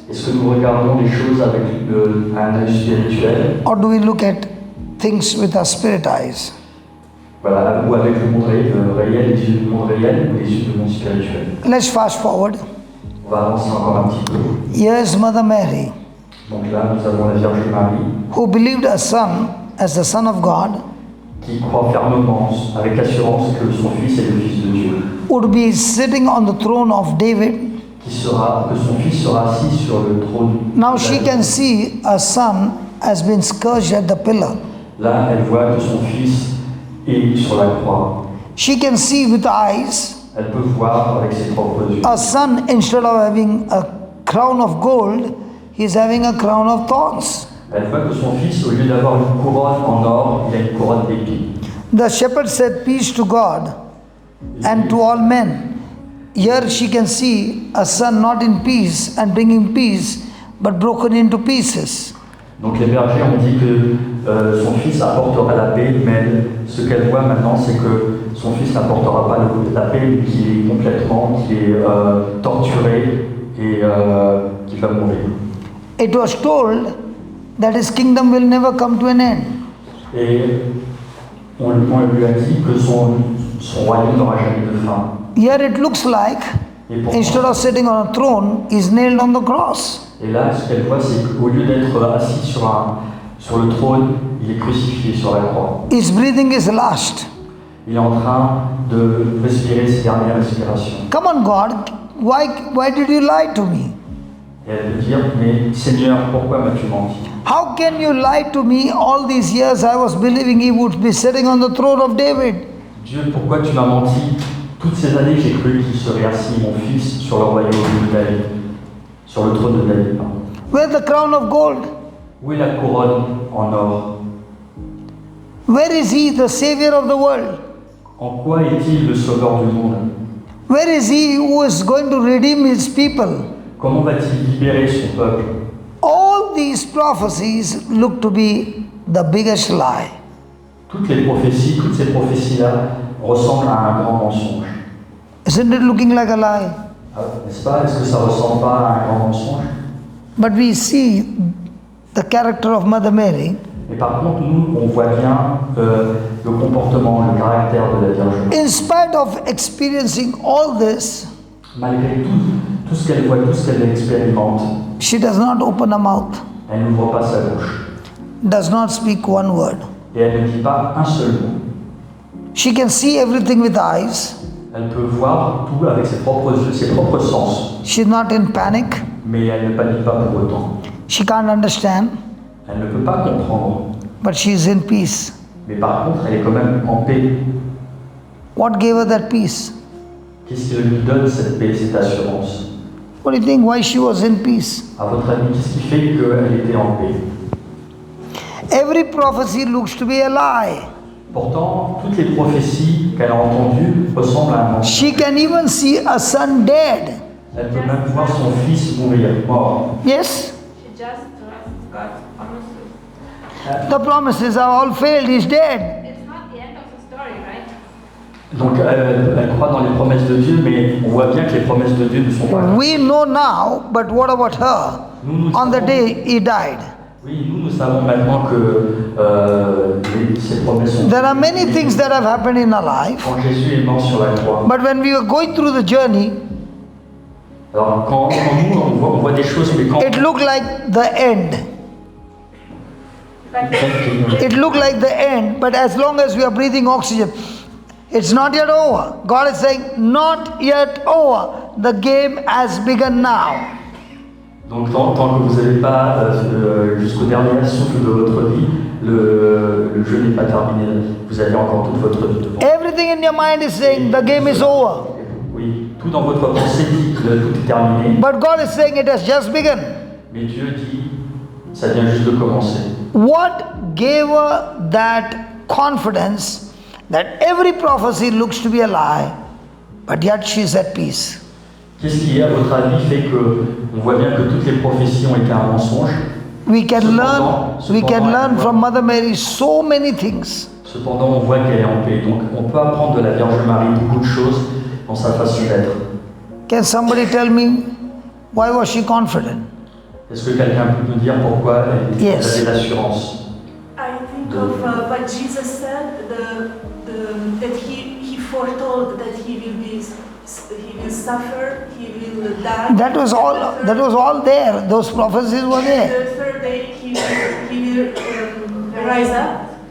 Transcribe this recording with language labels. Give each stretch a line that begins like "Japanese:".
French: est-ce que nous regardons les choses avec un œil spirituel,
English: or do we look at things with our spirit eyes?
French: voilà, ou avec le monde réel, les yeux du monde réel, ou les yeux du monde spirituel?
English: Let's fast forward.
French: On va avancer encore un petit peu.
English: Here's Mother Mary,
French: Donc là, nous avons la Vierge Marie,
English: who believed her son as the Son of God
French: qui croit fermement, avec assurance, que son Fils est le Fils de Dieu,
English: would be sitting on the throne of David.
French: que son Fils sera assis sur le trône.
English: Now she can see her son has been scourged at the pillar.
French: Là, elle voit que son Fils est sur la croix.
English: She can see with eyes
French: Elle peut voir avec ses propres yeux.
English: her son, instead of having a crown of gold, he is having a crown of thorns.
French: Elle voit que son Fils, au lieu d'avoir une couronne en or, il a une couronne d'épines.
English: The shepherd said, "Peace to God and to all men." Here she can see a son not in peace and bringing peace, but broken into pieces.
French: Donc les bergers ont dit que son Fils apportera la paix, mais ce qu'elle voit maintenant, c'est que son Fils n'apportera pas la paix, mais qu'il est complètement, qu'il est torturé et qu'il va mourir.
English: It was told that his kingdom will never come to an end.
French: Et on lui a dit que son royaume n'aura jamais de fin.
English: Here it looks like,
French: Et pourtant,
English: instead of sitting on a throne, he's nailed on the cross.
French: et là, ce qu'elle voit, c'est qu'au lieu d'être assis sur le trône, il est crucifié sur la croix.
English: His breathing is last.
French: Il est en train de respirer ses dernières respirations.
English: Come on, God, why did you lie to me?
French: Et elle peut dire, mais Seigneur, pourquoi m'as-tu menti?
English: How can you lie to me? All these years I was believing he would be sitting on the throne of David.
French: Dieu, pourquoi tu m'as menti? Toutes ces années, j'ai cru qu'il serait assis, mon Fils, sur le royaume de David, sur le trône de David. Pardon.
English: Where's the crown of gold?
French: Où est la couronne en or?
English: Where is he, the savior of the world?
French: En quoi est-il le sauveur du monde?
English: Where is he who is going to redeem his people?
French: Comment va-t-il libérer son peuple?
English: All these prophecies look to be the biggest lie.
French: Toutes ces prophéties-là ressemblent à un grand mensonge.
English: Isn't it looking like a lie?
French: Ah, n'est-ce pas? Est-ce que ça ressemble pas à un grand mensonge?
English: But we see the character of Mother Mary.
French: Mais par contre, nous, on voit bien le comportement, le caractère de la Vierge Marie.
English: In spite of experiencing all this,
French: Malgré tout ce qu'elle voit, tout ce qu'elle expérimente,
English: she does not open her mouth,
French: elle n'ouvre pas sa bouche.
English: does not speak one word.
French: Et elle ne dit pas un seul mot.
English: She can see everything with eyes.
French: Elle peut voir tout avec ses propres yeux, ses propres sens.
English: She's not in panic.
French: Mais elle ne panique pas pour autant.
English: She can't understand,
French: Elle ne peut pas comprendre.
English: but she is in peace.
French: Mais par contre, elle est quand même en paix.
English: What gave her that peace?
French: Qu'est-ce qui lui donne cette paix, cette assurance?
English: What do you think? Why she was in peace?
French: À votre avis, qu'est-ce qui fait qu'elle était en paix?
English: Every prophecy looks to be a lie.
French: Pourtant, toutes les prophéties qu'elle a entendues ressemblent à un mensonge.
English: She can even see a son dead.
French: Elle peut même voir son fils mourir, mort.
English: Yes? She just trusts God's promises. The promises have all failed. He's dead. It's not the end of the story, right?
French: Donc elle croit dans les promesses de Dieu, mais on voit bien que les promesses de Dieu ne sont pas.
English: We know now, but what about her? On the day he died.
French: Oui, nous savons maintenant que ces promesses sont.
English: There are many things that have happened in our life,
French: Quand Jésus est mort sur la croix.
English: but when we were going through the journey,
French: Alors quand nous on voit des choses, mais quand
English: it looked like the end. It looked like the end, but as long as we are breathing oxygen, it's not yet over. God is saying, not yet over. The game has begun now.
French: Donc tant que vous n'avez pas jusqu'au dernier souffle de votre vie, le jeu n'est pas terminé. Vous avez encore toute votre vie devant.
English: Everything in your mind is saying the game is over.
French: Oui, tout dans votre pensée dit que tout est terminé.
English: But God is saying it has just begun.
French: Mais Dieu dit, ça vient juste de commencer.
English: What gave her that confidence that every prophecy looks to be a lie, but yet she is at peace?
French: Qu'est-ce qui, à votre avis, fait que on voit bien que toutes les prophéties ont été un mensonge?
English: We can learn from Mother Mary so many things.
French: Cependant, on voit qu'elle est en paix. Donc, on peut apprendre de la Vierge Marie beaucoup de choses dans sa façon d'être.
English: Can somebody tell me why was she confident?
French: Est-ce que quelqu'un peut me dire pourquoi elle avait l'assurance?
English: I think of what Jesus said, that he foretold that he will suffer, he will die. That was all there. Those prophecies were there. The third day he will rise up.